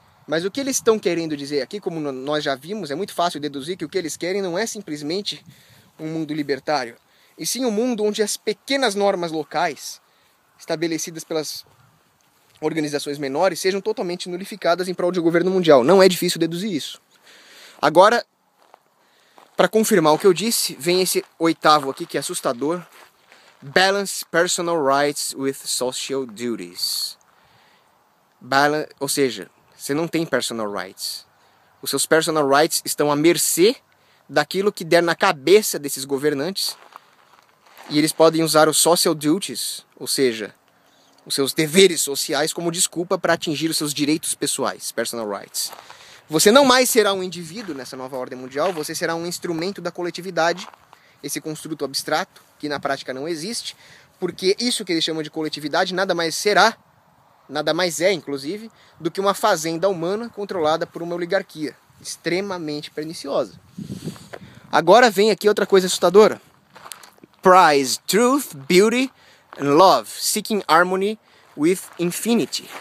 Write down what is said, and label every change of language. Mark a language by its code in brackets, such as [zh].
[pt] Mas o que eles estão querendo dizer aqui, como nós já vimos, é muito fácil deduzir que o que eles querem não é simplesmente um mundo libertário, e sim um mundo onde as pequenas normas locais, estabelecidas pelas organizações menores, sejam totalmente nulificadas em prol de um governo mundial. Não é difícil deduzir isso. Agora, para confirmar o que eu disse, vem esse oitavo aqui, que é assustador. [en] Balance personal rights with social duties. [pt] Ou seja, você não tem [en] personal rights. [pt] Os seus personal rights estão à mercê daquilo que der na cabeça desses governantes. E eles podem usar os [en] social duties, [pt] ou seja, os seus deveres sociais como desculpa para atingir os seus direitos pessoais, [en] personal rights. [pt] Você não mais será um indivíduo nessa nova ordem mundial, você será um instrumento da coletividade, esse construto abstrato, que na prática não existe, porque isso que eles chamam de coletividade nada mais será, nada mais é, inclusive, do que uma fazenda humana controlada por uma oligarquia extremamente perniciosa. Agora vem aqui outra coisa assustadora. [en] Prize truth, beauty and love, seeking harmony with infinity.